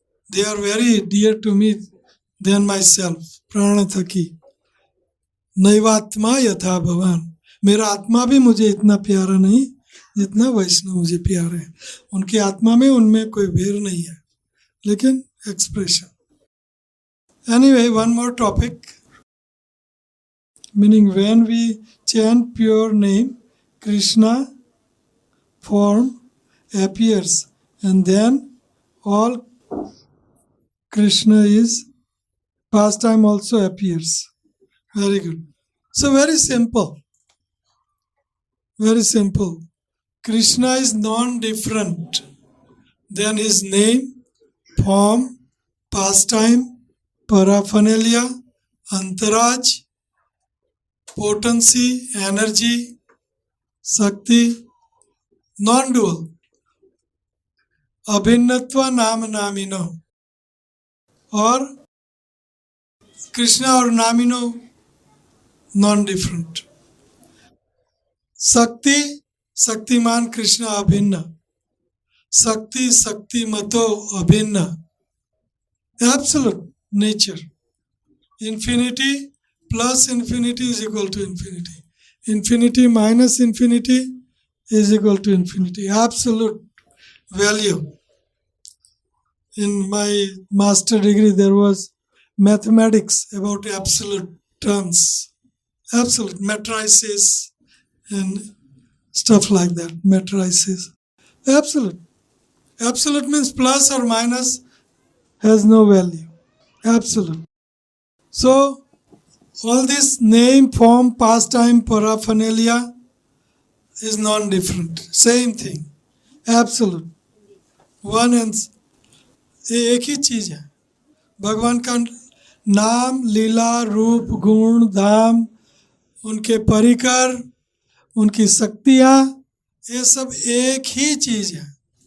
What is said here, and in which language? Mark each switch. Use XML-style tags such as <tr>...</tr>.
<en>They are very dear to me than myself.</en> <sa>प्राण थकी नैवात्मा यथा भवान.</sa> <hi>मेरा आत्मा भी मुझे इतना प्यारा नहीं जितना वैष्णव मुझे प्यारे हैं. उनकी आत्मा में उनमें कोई भेद नहीं है, लेकिन expression.</hi> <en>Anyway, one more topic. Meaning when we chant pure name, Krishna form appears, and then all Krishna is pastime also appears. Very good. So very simple. Very simple. Krishna is non-different than his name, form, pastime, paraphernalia, antaraj, potency, energy, Shakti, non-dual.</en> <hi>अभिन्नत्व नाम नामिनो और कृष्णा और नामिनो</hi> <en>Non different.</en> <sa>शक्ति शक्तिमान कृष्ण अभिन्न, शक्ति शक्तिमतो अभिन्न,</sa> <en>Absolute nature. Infinity plus infinity is equal to infinity, infinity minus infinity is equal to infinity. Absolute value. In my master degree, there was mathematics about absolute terms, absolute matrices and stuff like that. Matrices. Absolute. Absolute means plus or minus has no value. Absolute. So, all this name, form, pastime, paraphernalia is non-different. Same thing. Absolute. One and</en> <hi>ये एक ही चीज है. भगवान का नाम, लीला, रूप, गुण, धाम, उनके परिकर, उनकी शक्तियाँ, ये सब एक ही चीज है.</hi>